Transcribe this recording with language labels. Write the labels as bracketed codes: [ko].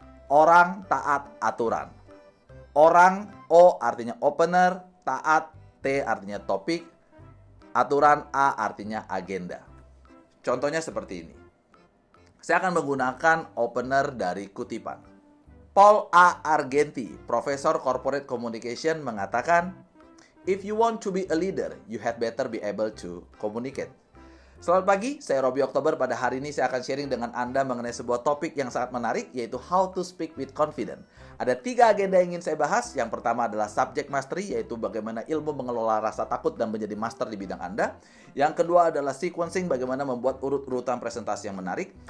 [id] Orang, taat, aturan. Orang, O artinya opener, taat, T artinya topik, aturan A artinya agenda. Contohnya seperti ini. Saya akan menggunakan opener dari kutipan. Paul A. [en] Argenti, Profesor Corporate Communication [id] mengatakan, [en] "If you want to be a leader, you had better be able to communicate." [id] Selamat pagi, saya Robby Oktober. Pada hari ini saya akan sharing dengan Anda mengenai sebuah topik yang sangat menarik, yaitu [en] how to speak with confidence. [id] Ada 3 agenda yang ingin saya bahas. Yang pertama adalah subject mastery, yaitu bagaimana ilmu mengelola rasa takut dan menjadi master di bidang Anda. Yang kedua adalah sequencing, bagaimana membuat urut-urutan presentasi yang menarik.